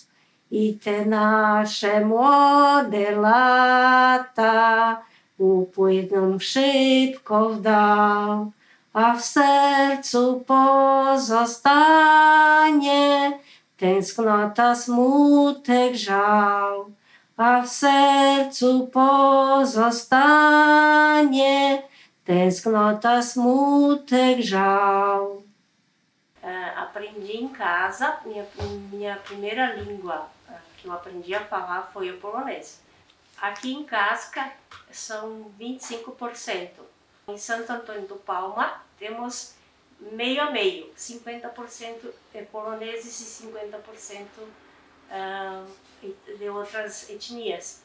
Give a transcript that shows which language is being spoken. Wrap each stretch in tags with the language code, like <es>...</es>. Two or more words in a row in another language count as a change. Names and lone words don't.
<pl>I te nasze młode lata upłyną szybko w dal, a w sercu pozostanie tęsknota, smutek, żal. A w sercu pozostanie tęsknota, smutek, żal.</pl> <pt>Aprendi em casa, minha primeira língua que eu aprendi a falar foi o polonês. Aqui em Casca são 25%. Em Santo Antônio do Palma temos meio a meio, 50% poloneses e 50% de outras etnias.</pt>